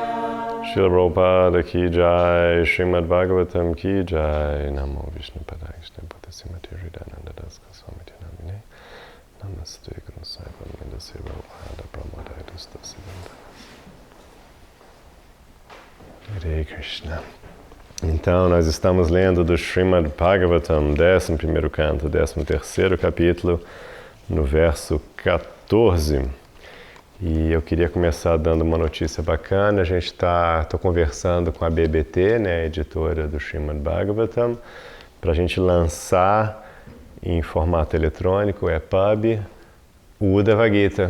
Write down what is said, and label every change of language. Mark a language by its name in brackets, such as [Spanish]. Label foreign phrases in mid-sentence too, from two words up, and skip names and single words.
[Hindi] Srila Prabhupada ki jai, Srimad Bhagavatam ki jai. [Sanskrit] Namo Vishnu Padaya Krishna Padasrimati Hridayananda Das Goswami Namine. Namaste Guru Saivam Mindasi Prabhupada Pramodaya Dustasi Vandanas. Hare Krishna. [Portuguese] Então, nós estamos lendo do Srimad Bhagavatam, 11º canto, 13º capítulo, no verso 14. E eu queria começar dando uma notícia bacana. A gente tô conversando com a BBT, né, a editora do Srimad Bhagavatam, para a gente lançar em formato eletrônico, EPUB, o Uddhava Gita.